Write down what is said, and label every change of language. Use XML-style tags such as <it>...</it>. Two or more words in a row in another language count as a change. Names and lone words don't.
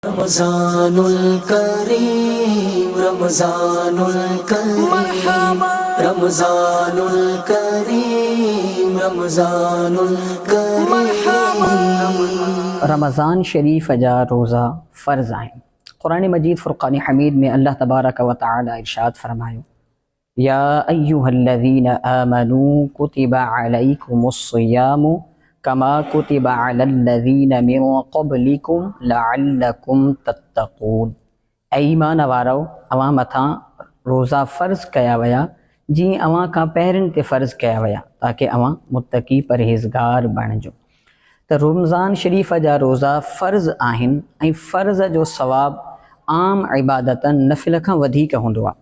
<ar>رمضان الكريم رمضان الكريم رمضان الكريم رمضان الكريم.</ar> <sd>रमज़ान शरीफ जा रोज़ा फ़र्ज़ आहिनि। क़ुरान मजीद फ़ुरक़ान हमीद में अल्लाह तबारक व तआला इरशाद फ़रमायो,</sd> <ar>يا أيها الذين آمنوا كتب عليكم الصيام كما كتب على الذين من قبلكم لعلكم تتقون.</ar> <sd>ऐ ईमान वारो, अवां मथां रोज़ा फ़र्ज़ कया वया जीअं अवां खां पहिरियों ते फ़र्ज़ कया वया, ताकि अवां मुत्तक़ी परहेज़गार बणिजो। त रमज़ान शरीफ़ जा रोज़ा फ़र्ज़ आहिनि ऐं फ़र्ज़ जो सवाबु आम इबादतनि नफ़िल खां वधीक हूंदो आहे।</sd>